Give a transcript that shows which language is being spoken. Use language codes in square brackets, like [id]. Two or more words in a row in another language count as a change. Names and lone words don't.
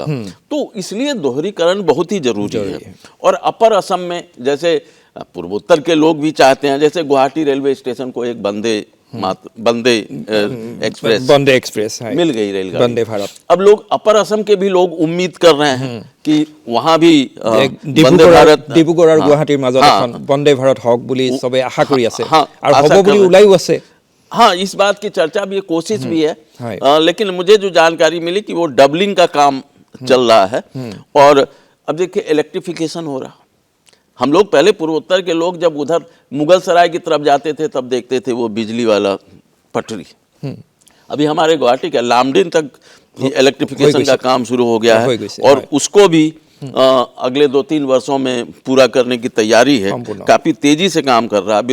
[hi] तो इसलिए दोहरीकरण बहुत ही जरूरी है। और अपर असम में जैसे पूर्वोत्तर के लोग भी चाहते हैं, जैसे गुवाहाटी रेलवे स्टेशन को एक वंदे एक्सप्रेस मिल गई रेलगाड़ी, वंदे भारत। अब लोग अपर असम के भी लोग उम्मीद कर रहे हैं कि वहां भी वंदे भारत [as] ডিব্ৰুগড় আৰু গুৱাহাটীৰ মাজত এখন বন্দে ভাৰত হওক বুলি সবে আশা কৰি আছে আৰু হ'ব বুলি ওলাইও আছে। [hi] हाँ, इस बात की चर्चा भी है, कोशिश भी है, लेकिन मुझे जो जानकारी मिली कि वो डबलिंग का काम चल रहा है। और अब देखिए इलेक्ट्रिफिकेशन हो रहा, हम लोग पहले पूर्वोत्तर के लोग जब उधर मुगल सराय की तरफ जाते थे तब देखते थे वो बिजली वाला पटरी, अभी हमारे गुवाहाटी के लामडिन तक इलेक्ट्रिफिकेशन का काम शुरू हो गया है और उसको भी अगले 2-3 वर्षों में पूरा करने की तैयारी है, काफी तेजी से काम कर रहा है।